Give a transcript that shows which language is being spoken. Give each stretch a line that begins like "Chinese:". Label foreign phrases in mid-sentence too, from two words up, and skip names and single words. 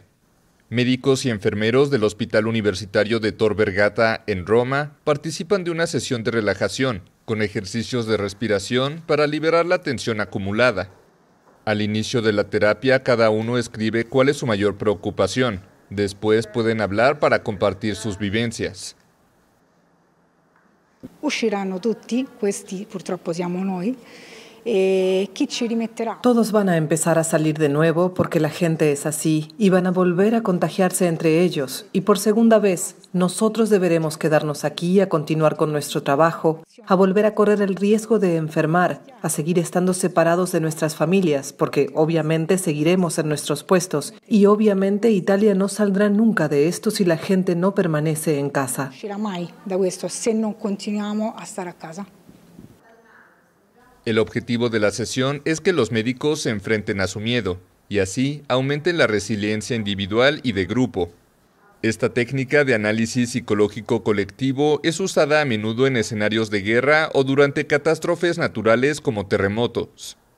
Spanish: Médicos y enfermeros del Hospital Universitario de Tor Vergata en Roma participan de una sesión de relajación con ejercicios de respiración para liberar la tensión acumulada. Al inicio de la terapia, cada uno escribe cuál es su mayor preocupación. Después pueden hablar para compartir sus vivencias.
Italian: Usciranno tutti, questi purtroppo siamo noi.
Spanish: Todos van a empezar a salir de nuevo porque la gente es así y van a volver a contagiarse entre ellos. Y por segunda vez, nosotros deberemos quedarnos aquí a continuar con nuestro trabajo, a volver a correr el riesgo de enfermar, a seguir estando separados de nuestras familias, porque obviamente seguiremos en nuestros puestos y obviamente Italia no saldrá nunca de esto si la gente no permanece en casa.
Italian: Non uscirà mai da questo se non continuiamo a stare a casa.
Spanish: El objetivo de la sesión es que los médicos se enfrenten a su miedo y así aumenten la resiliencia individual y de grupo. Esta técnica de análisis psicológico colectivo es usada a menudo en escenarios de guerra o durante catástrofes naturales como terremotos.